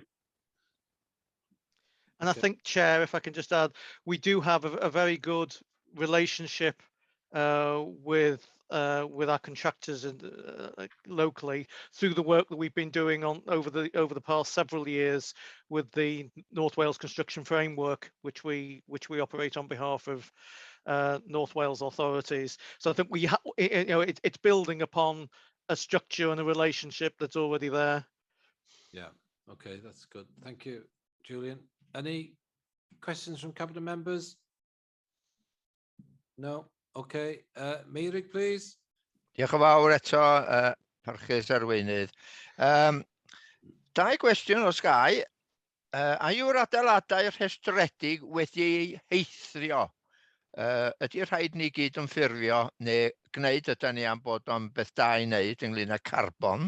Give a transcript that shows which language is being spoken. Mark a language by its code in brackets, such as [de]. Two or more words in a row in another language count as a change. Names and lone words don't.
[en] And I think, Chair, if I can just add, we do have a very good relationship with our contractors and locally through the work that we've been doing over the past several years with the North Wales Construction Framework, which we operate on behalf of North Wales authorities. So I think it's building upon a structure and a relationship that's already there. Yeah. Okay, that's good. Thank you, Julian. Any questions from cabinet members? No. Okay. Meirig, please. [cy] Diolch yn fawr eto, parchus arweinydd. Dau gwestiwn os gai. A yw'r adeiladau rhestredig wedi heithrio? Ydy'r rhaid ni gyd yn ffurfio neu gwneud ydyn ni am bod o'n beth da i wneud ynglyn â carbon?